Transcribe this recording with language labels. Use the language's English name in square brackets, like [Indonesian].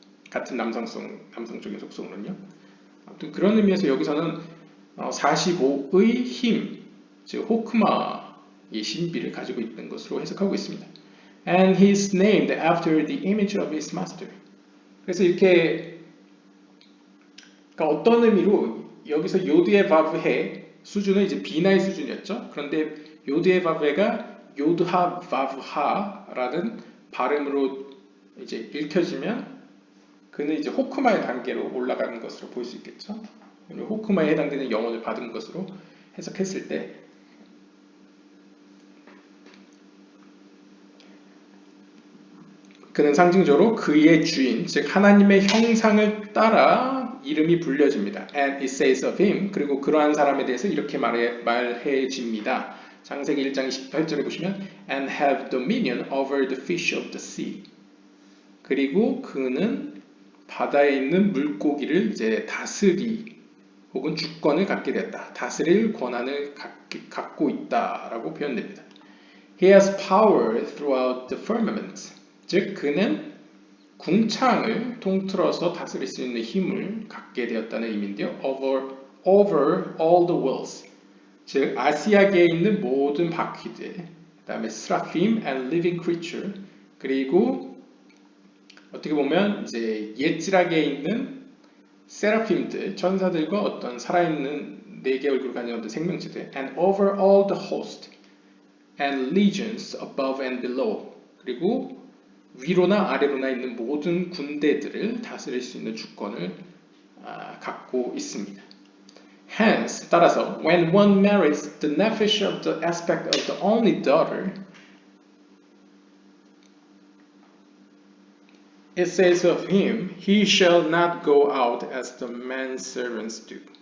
[Korean] 같은 남성적인 속성으로는요. 아무튼 그런 의미에서 여기서는 45의 힘, 즉 호크마의 신비를 가지고 있는 것으로 해석하고 있습니다. [English] And he is named after the image of his master. [Korean] 그래서 이렇게 그러니까 어떤 의미로 여기서 요드의 바브해 수준은 이제 비나의 수준이었죠. 그런데 요드의 바브해가 요드하 바브하라는 발음으로 이제 읽혀지면 그는 이제 호크마의 단계로 올라가는 것으로 볼 수 있겠죠. 호크마에 해당되는 영혼을 받은 것으로 해석했을 때 그는 상징적으로 그의 주인, 즉 하나님의 형상을 따라 이름이 불려집니다. [English] And it says of him. [Korean] 그리고 그러한 사람에 대해서 이렇게 말해집니다. 창세기 1장 28절에 보시면 [English] And have dominion over the fish of the sea. [Korean] 그리고 그는 바다에 있는 물고기를 이제 다스리 혹은 주권을 갖게 되었다. 다스릴 권한을 갖고 있다라고 표현됩니다. [English] He has power throughout the firmament. [Korean] 즉 그는 궁창을 통틀어서 다스릴 수 있는 힘을 갖게 되었다는 의미인데요. [English] Over all the worlds. [Korean] 즉 아시아계에 있는 모든 바퀴들, 그 다음에 [English] seraphim and living creature, [Korean] 그리고 어떻게 보면 이제 옛지락에 있는 세라핌들, 천사들과 어떤 살아있는 네 개 얼굴을 가진 어떤 생명체들, [English] and over all the host and legions above and below. [Korean] 그리고 위로나 아래로나 있는 모든 군대들을 다스릴 수 있는 주권을 갖고 있습니다. [English] Hence, [Korean] 따라서, [English] when one marries the nephesh of the aspect of the only daughter, it says of him, he shall not go out as the manservants do.